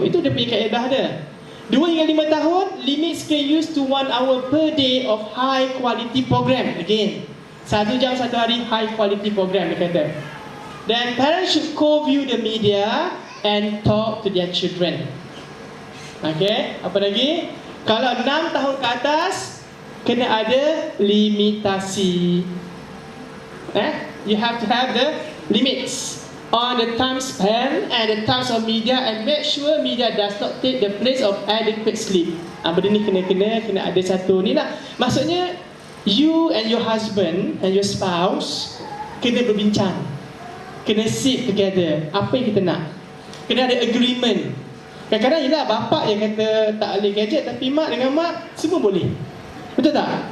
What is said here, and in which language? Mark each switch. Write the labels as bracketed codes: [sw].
[ms] Itu dia punya kaedah dia. [en] 2 hingga 5 tahun, limit screen use to 1 hour per day of high quality program. [ms] Again, 1 jam 1 hari high quality program dia kata. [en] Then parents should co-view the media and talk to their children. [ms] Okay, apa lagi? Kalau 6 tahun ke atas, kena ada limitasi. [en] You have to have the limits on the time span and the times of media, and make sure media does not take the place of adequate sleep. [ms] Benda ni kena ada satu ni lah. Maksudnya [en] you and your husband and your spouse [ms] kena berbincang, kena [en] sit together. [ms] Apa yang kita nak, kena ada agreement. Kadang-kadang yelah bapak yang kata tak boleh gadget, tapi mak dengan mak semua boleh. Betul tak?